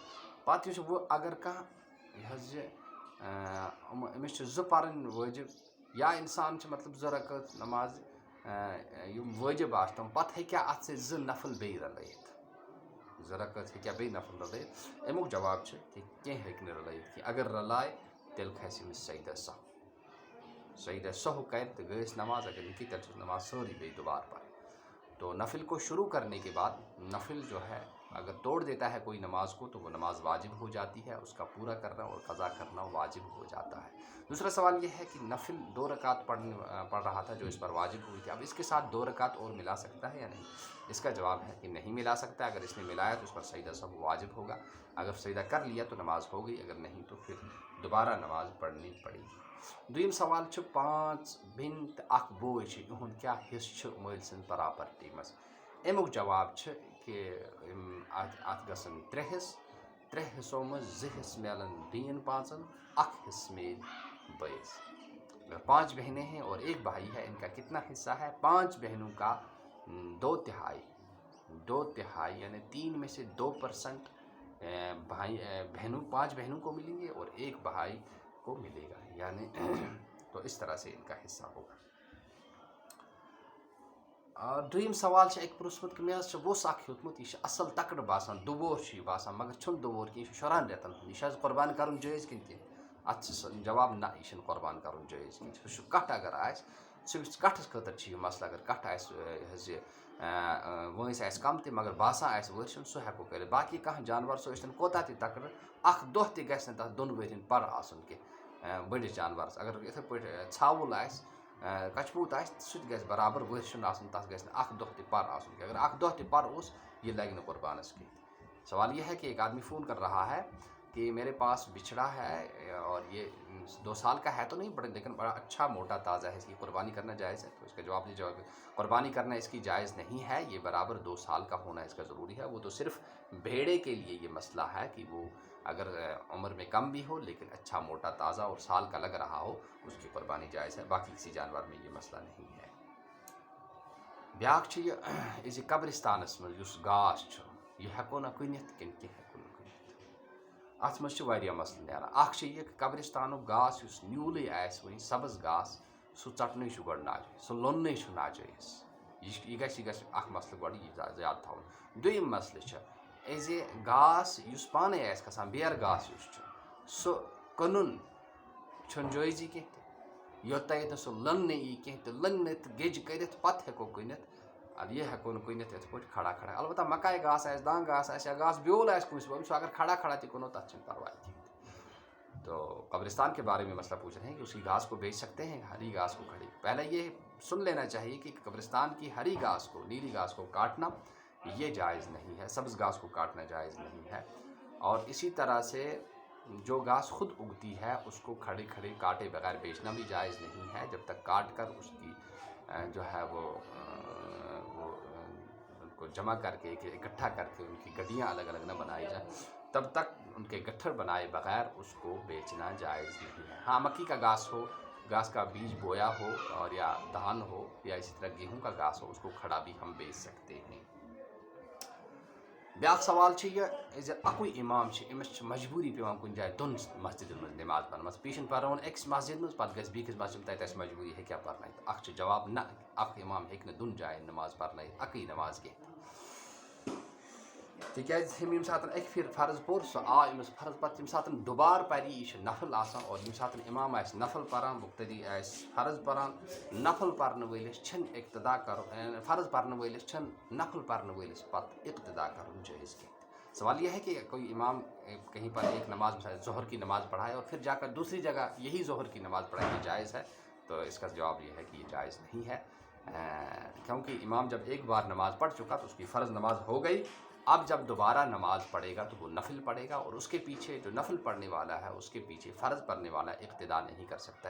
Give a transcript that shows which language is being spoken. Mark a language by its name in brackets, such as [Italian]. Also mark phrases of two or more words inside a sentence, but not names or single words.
[Kashmiri] پتہٕ یُس وۄنۍ اگر کانٛہہ یہِ حظ یہِ أمِس چھِ 2 پرٕنۍ وٲجِب، یا اِنسان چھِ مطلب 2 رکعت نماز یِم وٲجِب آسہِ تِم، پتہٕ ہیٚکیٛاہ اَتھ سۭتۍ 2 نفل بیٚیہِ رلٲیِتھ؟ 2 رکعت ہیٚکیٛاہ بیٚیہِ نفل رلٲیِتھ؟ اَمیُک جواب چھُ کہِ کینٛہہ ہیٚکہِ نہٕ رلٲیِتھ کینٛہہ، اگر رلایہِ تیٚلہِ کھسہِ أمِس سجدہ سہو، سجدہ سہو کرِ تہٕ گٔیَس نماز، اگر نہٕ کینٛہہ تیٚلہِ چھُس نماز سٲرٕے بیٚیہِ دوبارٕ پرٕنۍ۔ [Urdu] تو نفل کو شروع کرنے کے بعد نفل جو ہے اگر توڑ دیتا ہے کوئی نماز کو تو وہ نماز واجب ہو جاتی ہے، اس کا پورا کرنا اور قضا کرنا واجب ہو جاتا ہے۔ دوسرا سوال یہ ہے کہ نفل 2 رکعت پڑھ رہا تھا جو اس پر واجب ہوئی تھی، اب اس کے ساتھ 2 رکعت اور ملا سکتا ہے یا نہیں؟ اس کا جواب ہے کہ نہیں ملا سکتا، اگر اس نے ملایا تو اس پر سجدہ سہو واجب ہوگا، اگر سجدہ کر لیا تو نماز ہو گئی، اگر نہیں تو پھر دوبارہ نماز پڑھنی پڑے گی۔ [Kashmiri] دویم سوال چھُ 5 بیٚنہِ تہٕ 1 بوے چھِ، یِہُنٛد کیٛاہ حصہٕ چھُ مٲلۍ سٕنٛز پراپرٹی منٛز؟ امیُک جواب چھُ کہ اَتھ گژھن 3 حصہٕ، 3 حصوں منٛز 2 حصہٕ میلن بیٚین 5، 1 حصہ میل بٲیِس۔ [Urdu] اگر 5 بہنیں ہیں اور 1 بھائی ہے، ان کا کتنا حصہ ہے؟ 5 بہنوں کا 2 تہائی، 2 تہائی یعنی 3 میں سے 2% بہنوں 5 بہنوں کو ملیں گے اور 1 بھائی کو ملے گا، یعنی تو اس طرح سے ان کا حصہ ہوگا۔ [Kashmiri] دویم سوال چھُ اَکہِ پرٛوژھمُت کہِ مےٚ حظ چھُ ووٚژھ اکھ ہیوٚتمُت، یہِ چھُ اَصٕل تکڑٕ باسان، دُبور چھُ یہِ باسان مگر چھُنہٕ دُبور کینٛہہ، یہِ چھُ 14 رٮ۪تن ہُنٛد، یہِ چھِ حظ قۄربان کَرُن جٲیز کِنہٕ کینٛہہ؟ اَتھ چھِ جواب نہ، یہِ چھُنہٕ قۄربان کَرُن جٲیز کینٛہہ۔ سُہ چھُ کَٹھ اگر آسہِ، صرف کَٹھَس خٲطرٕ چھِ یہِ مسلہٕ، اگر کَٹھ آسہِ یہِ حظ یہِ وٲنٛس آسہِ کَم تہِ مگر باسان آسہِ ؤرشُن سُہ ہٮ۪کو کٔرِتھ، باقٕے کانٛہہ جانوَر سُہ ٲسۍتن کوتاہ تہِ تکڑٕ، 1 دۄہ تہِ گژھِ نہٕ تَتھ 2 ؤرۍیَن پَر آسُن کینٛہہ بٔڑِس جانوَرَس، اگر یِتھَے پٲٹھۍ ژھاوُل آسہِ کچھپوٗت آسہِ سُہ تہِ گژھِ برابر ؤرشُن آسُن، تَتھ گژھِ نہٕ 1 دۄہ تہِ پَر آسُن کینٛہہ، اگر 1 دۄہ تہِ پَر اوس یہ لگہِ نہٕ قربانس کینٛہہ۔ [Urdu] سوال یہ ہے کہ ایک آدمی فون کر رہا ہے کہ میرے پاس بچھڑا ہے اور یہ 2 سال کا ہے تو نہیں بڑا، لیکن بڑا اچھا موٹا تازہ ہے، اس کی قربانی کرنا جائز ہے؟ تو اس کا جواب قربانی کرنا اس کی جائز نہیں ہے، یہ برابر 2 سال کا ہونا اس کا ضروری ہے۔ وہ تو صرف بھیڑے کے لیے یہ مسئلہ ہے کہ وہ اگر عمر میں کم بھی ہو لیکن اچھا موٹا تازہ اور سال کا لگ رہا ہو، اس کی قربانی جائز ہے، باقی کسی جانور میں یہ مسئلہ نہیں ہے۔ [Kashmiri] بیٛاکھ چھُ یہِ زِ قبرستانس منٛز یُس گاش چھُ یہِ ہٮ۪کو نا کٕنِتھ کِنہٕ کینٛہہ ہٮ۪کو نہٕ کٕنِتھ؟ اَتھ منٛز چھِ واریاہ مسلہٕ نیران۔ اکھ چھِ یہِ قبرستانُک گاس یُس نیوٗلٕے آسہِ وٕنہِ سبٕز گاس، سُہ ژٹنُے چھُ گۄڈٕ ناجٲیز، سُہ لوننُے چھُ ناجٲیز، یہِ گژھِ اکھ مسلہٕ گۄڈٕ یہِ یاد تھاوُن۔ دوٚیِم مسلہٕ چھُ زِ گاس یُس پانے آسہِ کھسان، بیرٕ گاس یُس چھُ سُہ کٕنُن چھُنہٕ جٲیزی کینٛہہ تہِ، یوٚتانۍ نہٕ سُہ لوننہٕ یی کینٛہہ تہٕ لوننہٕ تہٕ گیٚجہِ کٔرِتھ پتہٕ ہٮ۪کو کٕنِتھ، ادٕ یہِ ہٮ۪کو نہٕ کٕنِتھ یِتھ پٲٹھۍ [Urdu] کھڑا کھڑا، [Kashmiri] البتہ مکاے گاس آسہِ، دانٛگ گاس آسہِ یا گاس بیول آسہِ کٲنٛسہِ ووٚنمُت، سُہ اگر [Urdu] کھڑا کھڑا [Kashmiri] تہِ کٕنو تتھ چھُنہٕ پرواے کینٛہہ۔ [Urdu] تو قبرستان کے بارے میں مسئلہ پوچھ رہے ہیں کہ اسی گھاس کو بیچ سکتے ہیں، ہری گھاس کو کھڑی؟ پہلے یہ سن لینا چاہیے کہ قبرستان کی ہری گھاس کو، نیلی گھاس کو کاٹنا یہ جائز نہیں ہے، سبز گھاس کو کاٹنا جائز نہیں ہے، اور اسی طرح سے جو گھاس خود اگتی ہے اس کو کھڑے کھڑے کاٹے بغیر بیچنا بھی جائز نہیں ہے، جب تک کاٹ کر اس کی جو ہے وہ ان کو جمع کر کے اکٹھا کر کے ان کی گڈیاں الگ الگ نہ بنائی جائیں، تب تک ان کے گٹھر بنائے بغیر اس کو بیچنا جائز نہیں ہے۔ ہاں مکی کا گھاس ہو، گھاس کا بیج بویا ہو اور یا دھان ہو یا اسی طرح گیہوں کا گھاس ہو، اس کو کھڑا بھی ہم بیچ سکتے ہیں۔ [Kashmiri] بیٛاکھ سوال چھُ یہِ زِ اَکُے اِمام چھُ، أمِس چھِ مجبوٗری پیٚوان کُنہِ جایہِ 2 مسجدن منٛز نٮ۪ماز پرنس، یہِ چھُنہٕ پرناوُن أکِس مسجد منٛز پتہٕ گژھِ بیٚکِس مسجد تتہِ آسہِ مجبوٗری ہیٚکیٛاہ پرنٲیِتھ؟ اکھ چھُ جواب نہ، اکھ اِمام ہیٚکہِ نہٕ 2 جاین نٮ۪ماز پرنٲیِتھ اَکٕے نٮ۪ماز کینٛہہ۔ تِکیٛازِ ہیٚمۍ ییٚمہِ ساتہٕ اَکہِ پھِرِ فرض پوٚر سُہ آو أمِس فرض پَتہٕ ییٚمہِ ساتہٕ دُبارٕ پَرِ یہِ چھِ نفل آسان اور ییٚمہِ ساتہٕ اِمام آسہِ نفل پَران مُقتدی آسہِ فرض پَران نفل پَرنہٕ وٲلِس چھِنہٕ اقتدا کَرُن فرض پَرنہٕ وٲلِس چھِنہٕ نفل پَرنہٕ وٲلِس پَتہٕ اقتدا کَرُن جٲیز کینٛہہ. [Urdu] سوال یہ ہے کہ کوئی امام کہیں پر ایک نماز مثلا ظہر کی نماز پڑھائے اور پھر جا کر دوسری جگہ یہی ظہر کی نماز پڑھائے جائز ہے؟ تو اس کا جواب یہ ہے کہ یہ جائز نہیں ہے، کیونکہ امام جب ایک بار نماز پڑھ چکا تو اس کی فرض نماز ہو گئی. اب جب دوبارہ نماز پڑھے گا تو وہ نفل پڑھے گا اور اس کے پیچھے جو نفل پڑھنے والا ہے اس کے پیچھے فرض پڑھنے والا اقتدا نہیں کر سکتا.